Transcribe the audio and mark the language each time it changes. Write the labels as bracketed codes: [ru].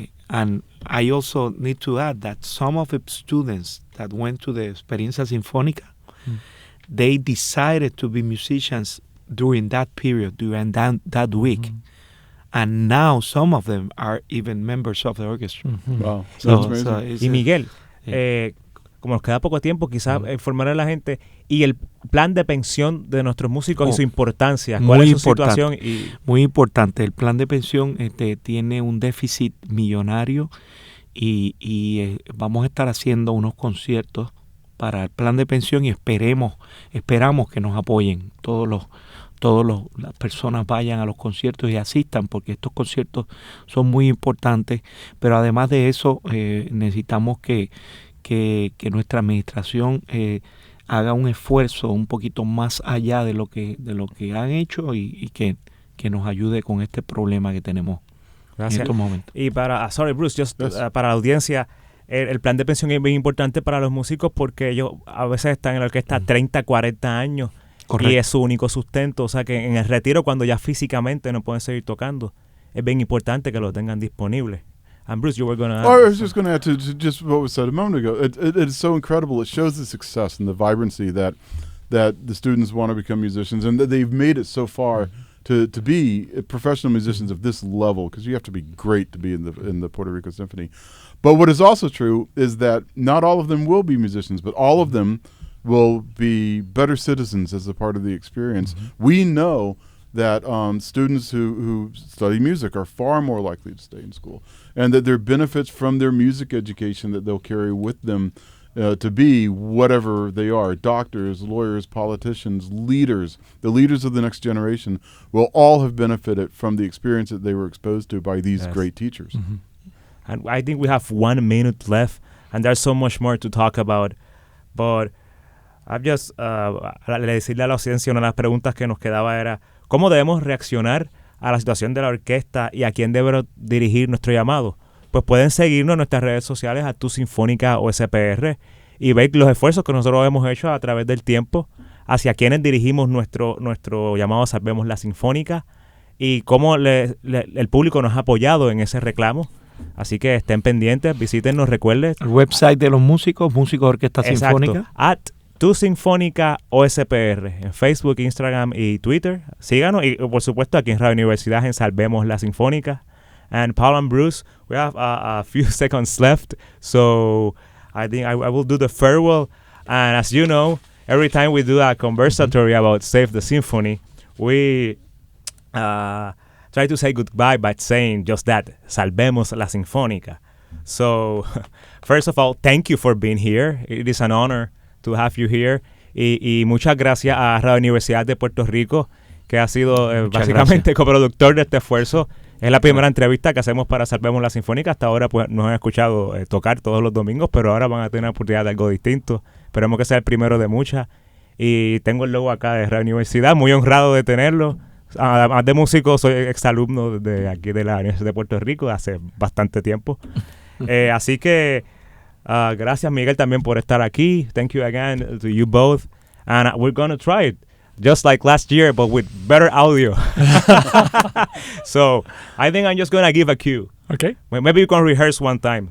[en] And I also need to add that some of the students that went to the Experiencia Sinfónica, they decided to be musicians during that period, during that week. And now some of them are even members of the orchestra. Wow. [es] Y Miguel, como nos queda poco tiempo, quizás informar a la gente y el plan de pensión de nuestros músicos y su importancia. ¿Cuál es su situación? Muy importante. El plan de pensión tiene un déficit millonario y vamos a estar haciendo unos conciertos para el plan de pensión y esperamos que nos apoyen las personas vayan a los conciertos y asistan, porque estos conciertos son muy importantes, pero además de eso necesitamos que nuestra administración haga un esfuerzo un poquito más allá de lo que han hecho y que nos ayude con este problema que tenemos. Gracias. En estos momentos. Y sorry Bruce, para la audiencia, el plan de pensión es bien importante para los músicos porque ellos a veces están en la orquesta 30, 40 años. Correcto. Y es su único sustento, o sea que en el retiro, cuando ya físicamente no pueden seguir tocando, es bien importante que lo tengan disponible. [en] And Bruce, you were going to add. I was just going to add to just what was said a moment ago. It is so incredible. It shows the success and the vibrancy that the students want to become musicians, and that they've made it so far to be professional musicians of this level, because you have to be great to be in the Puerto Rico Symphony. But what is also true is that not all of them will be musicians, but all of them will be better citizens as a part of the experience. We know that students who study music are far more likely to stay in school, and that there are benefits from their music education that they'll carry with them to be whatever they are, doctors, lawyers, politicians, leaders. The leaders of the next generation will all have benefited from the experience that they were exposed to by these great teachers. And I think we have 1 minute left. and there's so much more to talk about. But I've just, [es] decirle a la audiencia, una de las preguntas que nos quedaba era, ¿cómo debemos reaccionar a la situación de la orquesta y a quién debe dirigir nuestro llamado? Pues pueden seguirnos en nuestras redes sociales a Tu Sinfónica o SPR y ver los esfuerzos que nosotros hemos hecho a través del tiempo hacia quienes dirigimos nuestro llamado Salvemos la Sinfónica y cómo el público nos ha apoyado en ese reclamo. Así que estén pendientes, visítenos, recuerden. El website de los músicos de Orquesta Sinfónica. Tu Sinfónica o SPR en Facebook, Instagram y Twitter. Síganos y por supuesto aquí en Radio Universidad en Salvemos la Sinfónica. [en] And Paul and Bruce, we have a few seconds left, so I think I will do the farewell. And as you know, every time we do a conversatory about Save the Symphony, we try to say goodbye by saying just that, Salvemos la Sinfónica. So, first of all, thank you for being here. It is an honor to have you here. [es] Y muchas gracias a Radio Universidad de Puerto Rico, que ha sido básicamente coproductor de este esfuerzo. Es la primera entrevista que hacemos para Salvemos la Sinfónica. Hasta ahora pues nos han escuchado tocar todos los domingos, pero ahora van a tener la oportunidad de algo distinto. Esperemos que sea el primero de muchas. Y tengo el logo acá de Radio Universidad, muy honrado de tenerlo. Además de músico, soy exalumno de aquí de la Universidad de Puerto Rico hace bastante tiempo. Así que gracias, Miguel, también por estar aquí. [en] Thank you again to you both. And we're going to try it. Just like last year, but with better audio. So, I think I'm just going to give a cue. Okay. Maybe you can rehearse one time.